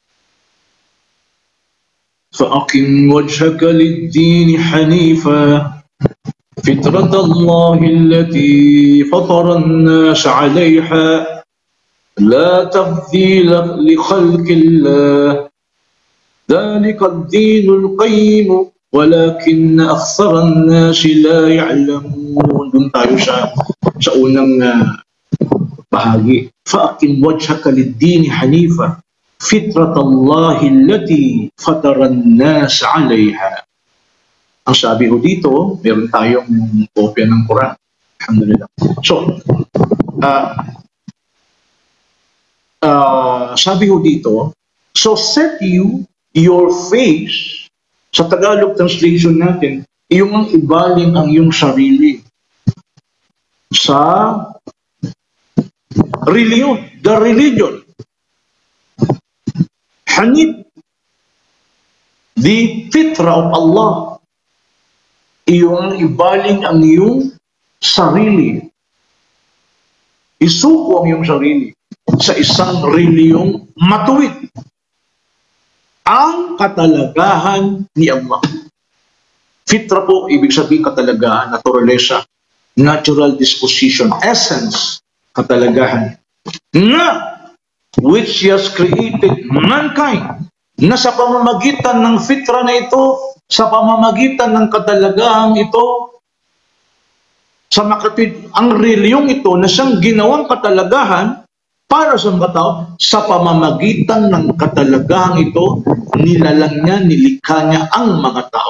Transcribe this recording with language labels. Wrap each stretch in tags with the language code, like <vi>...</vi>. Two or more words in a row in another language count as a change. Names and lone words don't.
<ar>فأقم وجهك للدين حنيفا فطرة الله التي فطر الناس عليها لا تبديل لخلق الله ذلك الدين القيم ولكن أكثر الناس لا يعلمون.</ar> <tl>Doon tayo sa unang bahagi.</tl> <ar>فأقم وجهك للدين حنيفا فطرة الله التي فطر الناس عليها.</ar> <tl>Ang sabi ho dito, meron tayong kopya ng Quran. Alhamdulillah. So, sabi ho dito,</tl> <en>so set you your face,</en> <tl>sa Tagalog translation natin, iyong ang ibaling ang iyong sarili sa religion,</tl> <en>the religion. Hanif, the fitra of Allah.</en> <tl>Iyong ibaling ang iyong sarili. Isuko ang iyong sarili sa isang reliyong matuwid. Ang katalagahan ni Allah. Fitra po, ibig sabihin katalagahan, naturalesa,</tl> <en>natural disposition, essence,</en> <tl>katalagahan. Na</tl> <en>which He has created mankind</en> <tl>na sa pamamagitan ng fitra na ito, sa pamamagitan ng katalagahan ito, sa makatid, ang reliyong ito na siyang ginawang katalagahan para sa mga tao, sa pamamagitan ng katalagahan ito, nilalang niya, nilikha niya ang mga tao.</tl>